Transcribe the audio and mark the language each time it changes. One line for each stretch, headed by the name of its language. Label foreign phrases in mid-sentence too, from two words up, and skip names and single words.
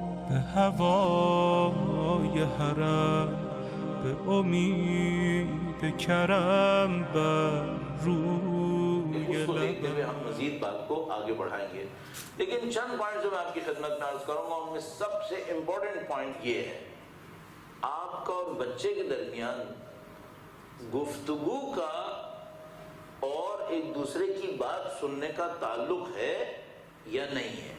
Persian: به هوای حرم، به امید کرم بر روی
Urdu: اس کو دیکھتے ہوئے
Persian: لبم.
Urdu: ہم مزید بات کو آگے بڑھائیں گے، لیکن چند پوائنٹ جو میں آپ کی خدمت میں عرض کروں گا ان میں سب سے
English: important point
Urdu: یہ ہے، آپ کا اور بچے کے درمیان گفتگو کا اور ایک دوسرے کی بات سننے کا تعلق ہے یا نہیں ہے.